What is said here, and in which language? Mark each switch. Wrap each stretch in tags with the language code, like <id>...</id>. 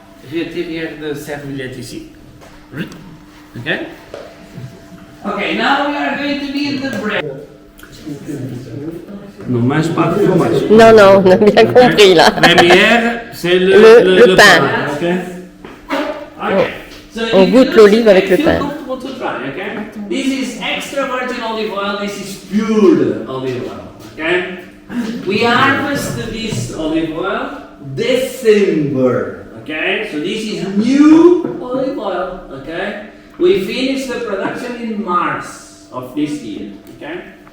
<fr>Je vais tirer de serviette ici. Okay?</fr> <en>Okay, now we are going to need the bread.</en> <fr>Non mange pas de fromage. Non, non, on a bien compris là. Première, c'est Le pain.</fr> <en>Okay? Okay. So</en> <fr>On goûte l'olive avec le pain.</fr> <en>To try, okay? This is extra virgin olive oil, this is pure olive oil, okay? We harvest this olive oil December, okay? So this is new olive oil, okay? We finish the production in March of this year, okay?</en>